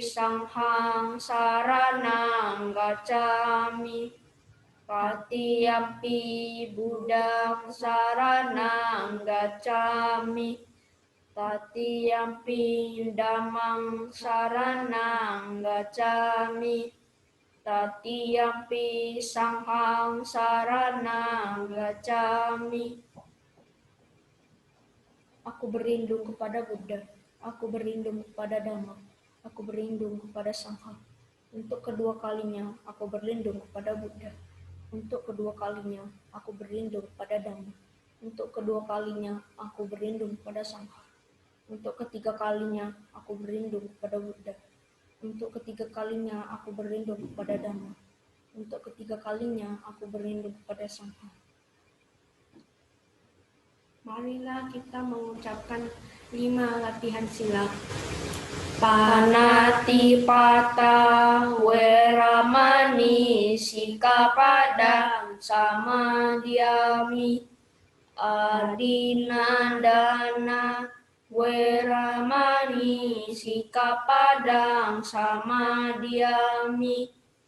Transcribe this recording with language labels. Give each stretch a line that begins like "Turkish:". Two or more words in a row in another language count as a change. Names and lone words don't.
Pali: Sanghang saranang gacchami, Tatiyampi Buddhang saranang gacchami, Tatiyampi Dhammang saranang gacchami, Tatiyampi Sanghang saranang gacchami.
Indonesian: Aku berlindung kepada Buddha, aku berlindung kepada Dhamma, aku berlindung kepada Sangha. Untuk kedua kalinya aku berlindung kepada Buddha. Untuk kedua kalinya aku berlindung kepada Dhamma. Untuk kedua kalinya aku berlindung kepada Sangha. Untuk ketiga kalinya aku berlindung kepada Buddha. Untuk ketiga kalinya aku berlindung kepada Dhamma. Untuk ketiga kalinya aku berlindung kepada Sangha. Marilah kita mengucapkan 5 latihan sila.
Pali: Panatipata Weramani Sikapada Samadhyami, Adinandana Weramani Sikapada Samadhyami,